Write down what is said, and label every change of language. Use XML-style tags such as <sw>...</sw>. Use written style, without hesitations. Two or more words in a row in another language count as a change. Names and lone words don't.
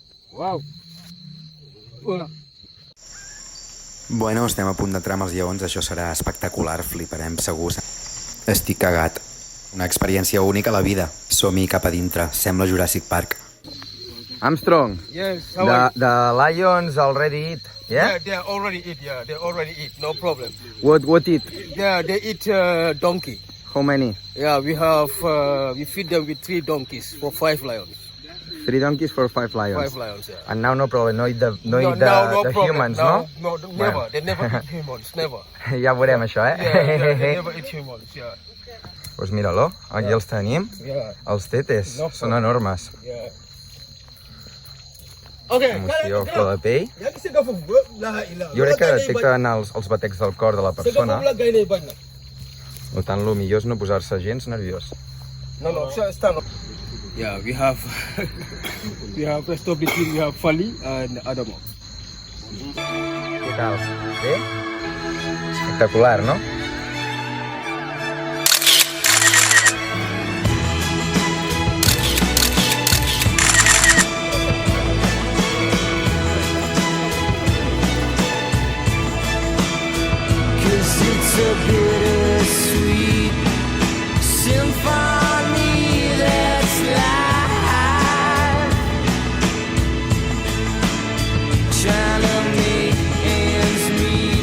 <ca>Wow. Bueno, estem a punt d'entrar amb els lleons, això serà espectacular, fliparem segur. Estic cagat. Una experiència única a la vida. Som-hi cap a dintre, sembla Jurassic Park. Armstrong,</ca> <en>Yes, the lions already eat, yeah? they already eat, they already eat, no problem. What eat? They eat donkey. How many? Yeah, we feed them with 3 donkeys for 5 lions. 3 donkeys for 5 lions. 5 lions, yeah. And now no problem, no eat the problem. humans, no? No, never. They never eat humans, never.</en> <ca>Ja veurem això,</ca> <en>They never eat humans, yeah.</en> <ca>Pues mira-lo, aquí els tenim,</ca> <en>Yeah,</en> <ca>els tetes,</ca> <en>No</en> <ca>són</ca> <en>problem.</en> <ca>enormes.</ca> <en>yeah. Okay.</en> <ca>Emoció, flor de pell. Jo crec que detecten els batecs del cor de la persona, per tant, el millor és no posar-se gens nerviós.</ca> <en>No, stand up. Yeah, we have we have rest of the team. We have Fali and Adamo.</en> <ca>Què tal? Bé? Espectacular, no?</ca> <en>It's a bittersweet symphony that's life, trying to make ends meet.</en>